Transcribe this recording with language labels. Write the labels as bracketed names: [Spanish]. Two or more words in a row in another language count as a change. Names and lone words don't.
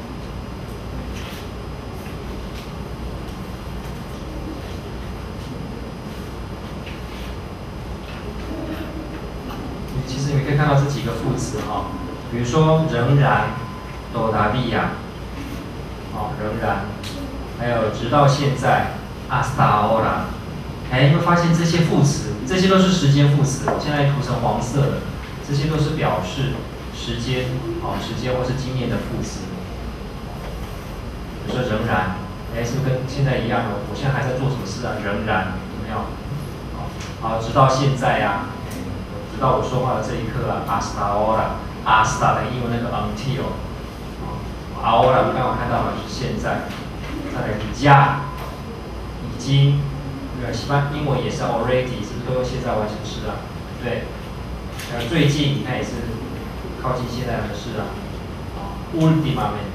[Chinese] 其实你们可以看到这几个副词哈，比如说仍然 ，todavía， 仍然，还有直到现在 ， [Spanish] hasta ahora。 [Chinese] 你会发现这些副词这些都是时间副词，我现在涂成黄色的，这些都是表示时间，时间或是经验的副词。比如说仍然，是不是跟现在一样的？我现在还在做什么事啊？仍然有没有？直到现在啊，直到我说话的这一刻啊 ， [Spanish] hasta ahora， [Chinese] hasta 的英文那个 until，ahora 刚刚看到了是现在，再来ya，已经，对，西班英文也是 already， 是不是都用现在完成式啊？对，最近你看也是靠近现在的事啊，últimamente。